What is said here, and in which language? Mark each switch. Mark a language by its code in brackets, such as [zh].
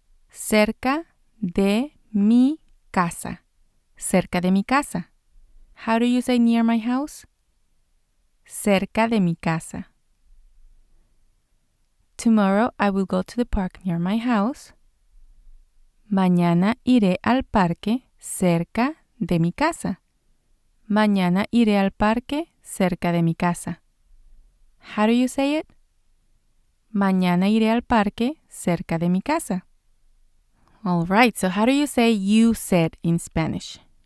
[es] Cerca de mi casa. Cerca de mi casa. [en] How do you say near my house? [es] Cerca de mi casa. [en] Tomorrow I will go to the park near my house. [es] Mañana iré al parque cerca de mi casa. Mañana iré al parque cerca de mi casa. [en] How do you say it? [es] Mañana iré al parque cerca de mi casa. [en] All right, so how do you say you said in Spanish?